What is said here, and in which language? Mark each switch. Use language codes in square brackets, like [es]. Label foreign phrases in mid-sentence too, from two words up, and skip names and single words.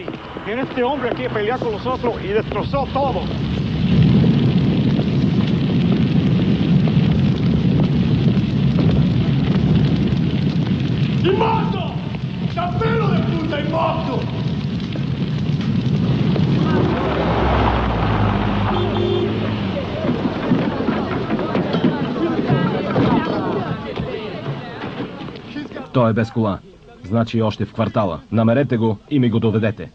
[es] Viene este hombre aquí a pelear con nosotros y destrozó todo. ¡Y morto! ¡Campero de puta y morto! [bg] Той е без кола. Значи още в квартала. Намерете го и ми го доведете.